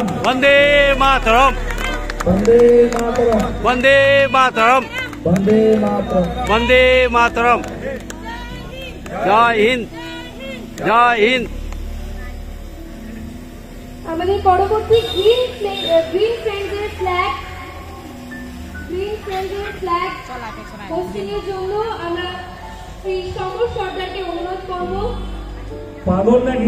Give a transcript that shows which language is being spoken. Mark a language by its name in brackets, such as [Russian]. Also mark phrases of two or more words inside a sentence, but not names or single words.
[Sanskrit] वंदे मातरम, वंदे मातरम, वंदे मातरम, वंदे मातरम, वंदे मातरम। [Hindi] जय हिंद, जय हिंद। [Bangla] আমাদের পরবর্তী গ্রিন ফ্রেন্ডসের [English] flag hoisting [Bangla] এর জন্য আমরা শ্রী সমর সরকারকে অনুরোধ করব। পাগল নাকি?